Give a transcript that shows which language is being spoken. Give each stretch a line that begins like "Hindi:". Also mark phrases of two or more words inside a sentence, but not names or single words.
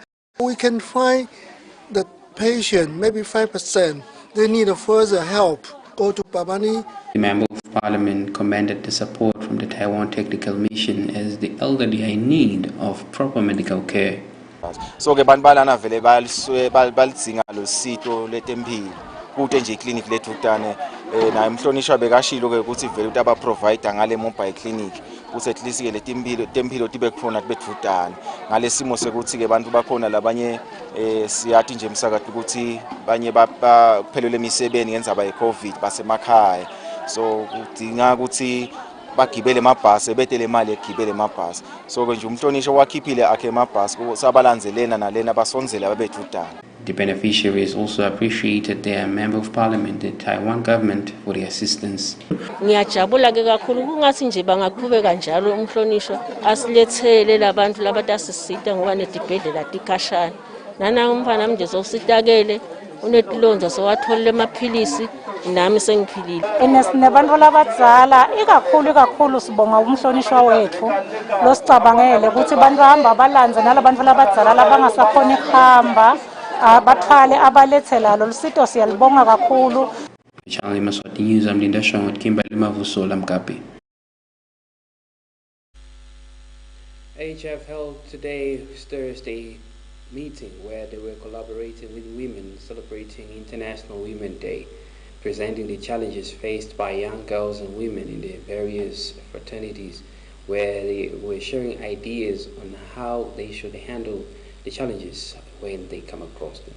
English: We can find the patient, maybe 5%, they need a further help, go to Babani. The Member of Parliament commended the support from the Taiwan Technical Mission as the elderly are in need of proper medical care.
Swati: So ke bantu balana vele balidzinga lo sito letempilo kude nje clinic lethutane na emhlonishwa bekashilo ke ukuthi vele uthi aba provider ngale
English: mobile clinic
Swati: ukuthi
English: at least
Swati: ke letempilo tibe khona kubethutane ngale simo sekuthi ke bantu bakhona labanye siyathi nje emsakade ukuthi banye baphelele imisebenzi ngenzaba yeCovid basemakhaya so kudinga ukuthi bagibele amabhasi betele imali egibele amabhasi so ke nje umhlonishwa wakhiphile akhe amabhasi sabalandzelena nalena basonzele ababethutana.
English: The beneficiaries also appreciated their Member of Parliament, the Taiwan government, for the assistance.
Swati: Ngiyajabula ke kakhulu kungathi nje bangaqhubeka njalo umhlonishwa asilethele labantu labatasisita ngoba nedibhedlela tikashana nana umfana nje zositakele unetilonza sowatholela amaphilisi nami sengiphilile. Nabantu labadzala ikakhulu sibonga umhlonishwa wethu losicabangele ukuthi bantu bahamba balanze nalabantu labadzala labangasakhona ukuhamba bathwale abalethela lo lusito siyalibonga kakhulu.
English: Channel Yemaswati News, I'm Linda Shong with Kimberly Mavuso, Lamkapi. HF held today, Thursday, meeting where they were collaborating with women celebrating International Women's Day, presenting the challenges faced by young girls and women in their various fraternities, where they were sharing ideas on how they should handle the challenges when they come across them.